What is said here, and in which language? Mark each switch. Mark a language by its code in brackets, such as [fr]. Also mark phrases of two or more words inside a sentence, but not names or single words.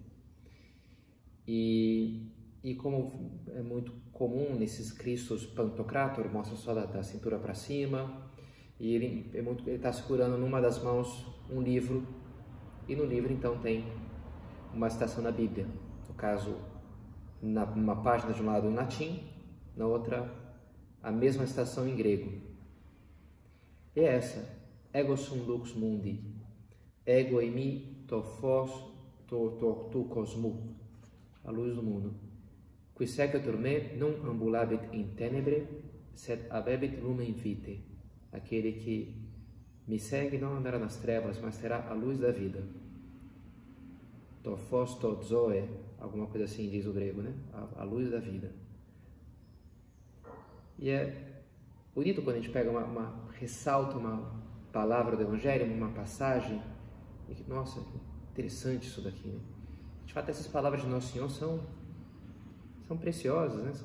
[pt] E como é muito comum nesses Cristos Pantocrator, mostra só da cintura para cima, e ele está segurando numa das mãos um livro, e no livro então tem uma citação da Bíblia, no caso, numa página de um lado em latim, na outra a mesma citação em grego. E é essa: [la] Ego sum lux mundi, [el] ἐγώ εἰμι τὸ φῶς τοῦ κόσμου, [pt] a luz do mundo. [la] Qui sequetur me non ambulabit in tenebre, sed habebit lumen vitae. [pt] Aquele que me segue não andará nas trevas, mas terá a luz da vida. [el] τὸ φῶς τῆς ζωῆς, [pt] alguma coisa assim diz o grego, né? A luz da vida. E é bonito quando a gente pega ressalta uma palavra do Evangelho, uma passagem, e que, nossa, interessante isso daqui, né? De fato, essas palavras de Nosso Senhor são preciosas, né?